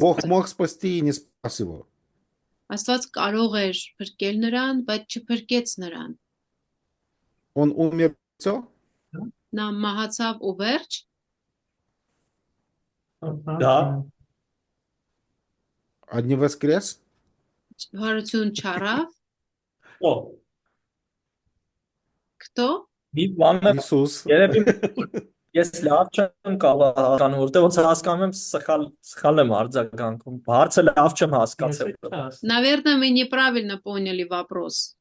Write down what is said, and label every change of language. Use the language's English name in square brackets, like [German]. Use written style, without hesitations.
[Russian] Бог мог спасти и не спас его. [Armenian] Աստված կարող էր փրկել նրան, բայց չփրկեց նրան. [Russian] Он умер, все? [Armenian] Նա մահացավ ու վերջ, [Russian] Да. А не воскрес? [Armenian] հարություն չառավ, Ո, [Russian] Քտո? [Armenian] մի բան է, [Russian] Иисус. [Armenian] երևի ես լավ չեմ կարող հասկանում, որտեղ ոնց հասկանում եմ, սխալ եմ արձագանքում։ Հարցը լավ չեմ հասկացել։ [Russian] Наверное, мы неправильно поняли вопрос.